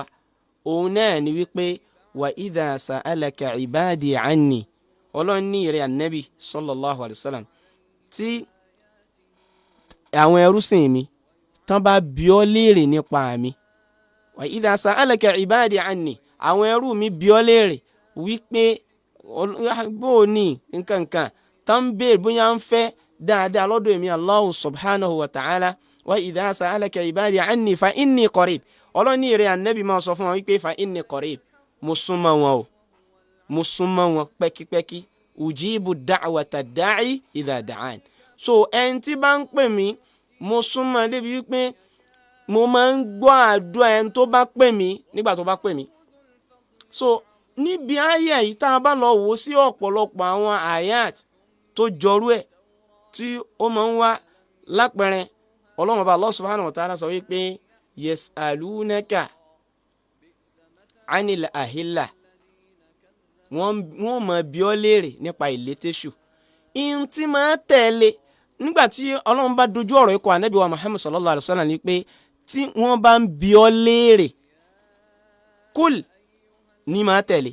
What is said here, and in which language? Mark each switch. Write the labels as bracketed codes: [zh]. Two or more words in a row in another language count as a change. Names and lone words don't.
[yo] Òun náà ni wípé [ar] وإذا سألك عبادي عني, [yo] Ọlọ́run ní ìrẹ́ Ànábì [ar] صلى الله عليه وسلم, [yo] tí àwọn ẹrúsìn mi tán bá bi ọ́ léèrè nípa mi, [ar] وإذا سألك عبادي عني, [yo] àwọn ẹrú mi bi ọ́ léèrè wípé bó ní nǹkan tán béèrè bóyá ń fẹ́ dáadáa lọ́dọ̀ èmi [ar] الله سبحانه وتعالى, وإذا سألك عبادي عني فإني قريب. [yo] Ọlọ́run ní ìrẹ́ Ànábì máa sọ fún wọn wípé [ar] فإني قريب, [yo] mo súnmọ́ wọn o, mo súnmọ́ wọn pẹ́kípẹ́kí, [ar] أجيب دعوة الداع إذا دعان. [yo] So ẹni tí bá ń pè mí mo súnmọ́ débi wípé mo máa ń gbọ́ àdúrà ẹni tó bá pè mí nígbà tó bá pè mí. So níbi ayé yìí tá a bá lọ wò sí ọ̀pọ̀lọpọ̀ àwọn ayat tó jọrú ẹ̀ tí ó máa ń wá lápẹẹrẹ, Ọlọ́run ọba [ar] الله سبحانه وتعالى [yo] sọ wípé [ar] يسألونك عن الأهلة, [yo] wọ́n máa bi ọ́ léèrè nípa ìlétésù. Ihun tí máa tẹ̀lé nígbà tí Ọlọ́run bá dojú ọ̀rọ̀ ikọ̀ Ànábì wa Muhammad [ar] صلى الله عليه وسلم [yo] ni pé tí wọ́n bá ń bi ọ́ léèrè, kúl ní máa tẹ̀lé.